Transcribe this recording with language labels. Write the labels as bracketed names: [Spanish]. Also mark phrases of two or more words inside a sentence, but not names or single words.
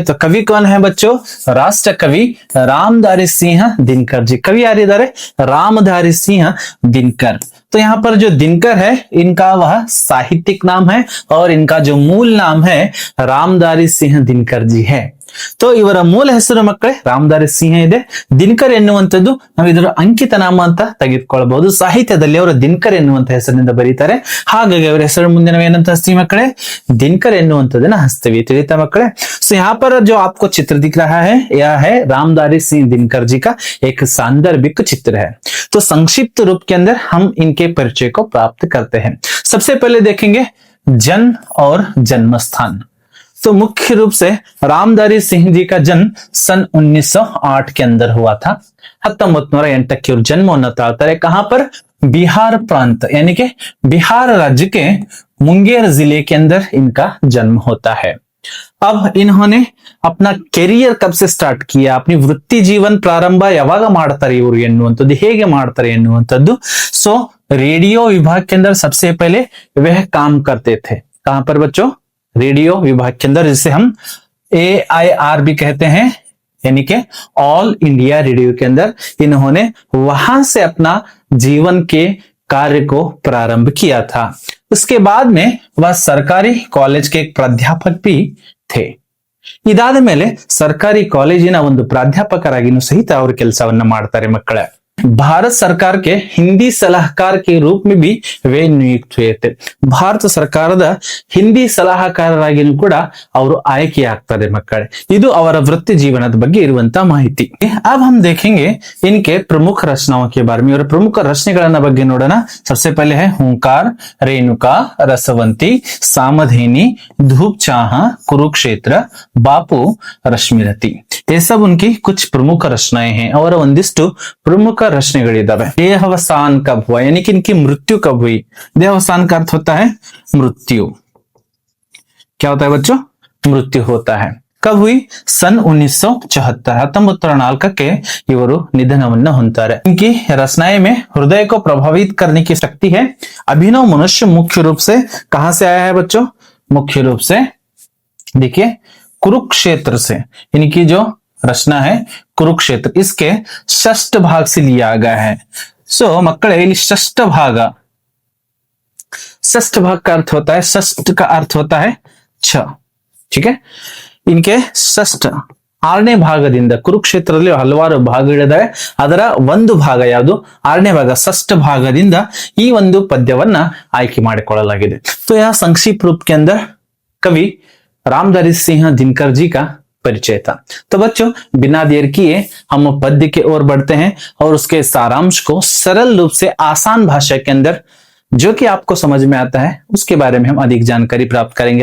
[Hindi] तो कवि कौन है बच्चों? राष्ट्र कवि रामधारी सिंह दिनकर जी. कवि यार रामधारी सिंह दिनकर. तो यहाँ पर जो दिनकर है इनका वह साहित्यिक नाम है और इनका जो मूल नाम है रामधारी सिंह दिनकर जी है. [Kannada] तो ಇವರ ಮೂಲ ಹೆಸರು ಮಕ್ಕಳೇ ರಾಮಧಾರಿ ಸಿಂಹ ಇದೆ. ದಿನಕರ್ ಎನ್ನುವಂಥದ್ದು ನಾವು ಇದರ ಅಂಕಿತ ನಾಮ ಅಂತ ತೆಗೆದುಕೊಳ್ಳಬಹುದು. ಸಾಹಿತ್ಯದಲ್ಲಿ ಅವರು ದಿನಕರ್ ಎನ್ನುವಂತ ಹೆಸರಿನಿಂದ ಬರೀತಾರೆ. ಹಾಗಾಗಿ ಅವರ ಹೆಸರು ಮುಂದೆ ನಾವು ಏನಂತ ಹಚ್ತೀವಿ ಮಕ್ಕಳೇ? दिनकर ಎನ್ನುವಂಥದ್ದನ್ನ ಹಚ್ತೀವಿ. ತಿಳಿತಾ ಮಕ್ಕಳೇ? [Hindi] सो यहाँ पर जो आपको चित्र दिख रहा है यह है रामधारी सिंह दिनकर जी का एक सांदर्भिक चित्र है. तो संक्षिप्त रूप के अंदर हम इनके परिचय को प्राप्त करते हैं. सबसे पहले देखेंगे जन्म और जन्म स्थान. तो मुख्य रूप से रामधारी सिंह जी का जन्म सन 1908 के अंदर हुआ था. 1908 की [Kannada] ಜನ್ಮವನ್ನು ತಾಳ್ತಾರೆ. [Hindi] कहां पर? बिहार प्रांत यानी कि बिहार राज्य के मुंगेर जिले के अंदर इनका जन्म होता है. अब इन्होंने अपना कैरियर कब से स्टार्ट किया, अपनी वृत्ति जीवन प्रारंभ [Kannada] ಯಾವಾಗ ಮಾಡ್ತಾರೆ ಇವರು ಎನ್ನುವಂಥದ್ದು, ಹೇಗೆ ಮಾಡ್ತಾರೆ ಎನ್ನುವಂಥದ್ದು. [Hindi] सो रेडियो विभाग के अंदर सबसे पहले वह काम करते थे. कहां पर बच्चों? रेडियो विभाग के अंदर, जिसे हम AIR भी कहते हैं, यानी कि ऑल इंडिया रेडियो के अंदर इन्होंने वहां से अपना जीवन के कार्य को प्रारंभ किया था. उसके बाद में वह सरकारी कॉलेज के एक प्राध्यापक भी थे. [Kannada] ಇದಾದ ಮೇಲೆ ಸರ್ಕಾರಿ ಕಾಲೇಜಿನ ಒಂದು ಪ್ರಾಧ್ಯಾಪಕರಾಗಿನೂ ಸಹಿತ ಅವರು ಕೆಲಸವನ್ನ ಮಾಡ್ತಾರೆ ಮಕ್ಕಳೇ. [Hindi] भारत सरकार के हिंदी सलाहकार के रूप में भी वे नियुक्त हुए थे. [Kannada] ಭಾರತ ಸರ್ಕಾರದ ಹಿಂದಿ ಸಲಹಾಕಾರರಾಗಿನೂ ಕೂಡ ಅವರು ಆಯ್ಕೆ ಆಗ್ತಾರೆ ಮಕ್ಕಳೇ. ಇದು ಅವರ ವೃತ್ತಿ ಜೀವನದ ಬಗ್ಗೆ ಇರುವಂತಹ ಮಾಹಿತಿ. [Hindi] अब हम देखेंगे इनके प्रमुख रचनाओं के बारे में. [Kannada] ಇವರ ಪ್ರಮುಖ ರಚನೆಗಳನ್ನ ಬಗ್ಗೆ ನೋಡೋಣ. [Hindi] सबसे पहले है हुंकार, रेणुका, रसवंती, सामधेनी, धूप चाह, कुरुक्षेत्र, बापू, रश्मिरती. ये सब उनकी कुछ प्रमुख रचनाएं हैं और [Kannada] ಒಂದಿಷ್ಟು ಪ್ರಮುಖ ರಚನೆಗಳಿದ್ದಾವೆ. [Hindi] देहावसान कब हुआ, यानी कि इनकी मृत्यु कब हुई? देहावसान का अर्थ होता है मृत्यु. क्या होता है बच्चों? मृत्यु होता है. कब हुई? [Kannada] सन 1974 1904 ಇವರು ನಿಧನವನ್ನ ಹೊಂತಾರೆ. [Hindi] इनकी रचनाएं में हृदय को प्रभावित करने की शक्ति है. अभिनव मनुष्य मुख्य रूप से कहां से आया है बच्चों? मुख्य रूप से देखिए कुरुक्षेत्र से. इनकी जो रचना है कुरुक्षेत्र, इसके षष्ठ भाग से लिया गया है. सो [Kannada] ಮಕ್ಕಳೇ, ಇಲ್ಲಿ [Hindi] षष्ठ भाग का अर्थ होता है, षष्ठ का अर्थ होता है 6. ठीक है. इनके षष्ठ [Kannada] 6ನೇ ಭಾಗದಿಂದ ಕುರುಕ್ಷೇತ್ರದಲ್ಲಿ ಹಲವಾರು ಭಾಗಗಳಿದಾವೆ. ಅದರ ಒಂದು ಭಾಗ ಯಾವುದು? 6ನೇ ಭಾಗ षष्ठ ಭಾಗದಿಂದ ಈ ಒಂದು ಪದ್ಯವನ್ನ ಆಯ್ಕೆ ಮಾಡಿಕೊಳ್ಳಲಾಗಿದೆ. [Hindi] तो यह संक्षिप्त रूप के अंदर कवि रामधारी सिंह दिनकर जी का परिचय था। तो बच्चों बिना देर किए हम पद्य की ओर बढ़ते हैं और उसके सारांश को सरल रूप से आसान भाषा के अंदर जो कि आपको समझ में आता है उसके बारे में हम अधिक जानकारी प्राप्त करेंगे।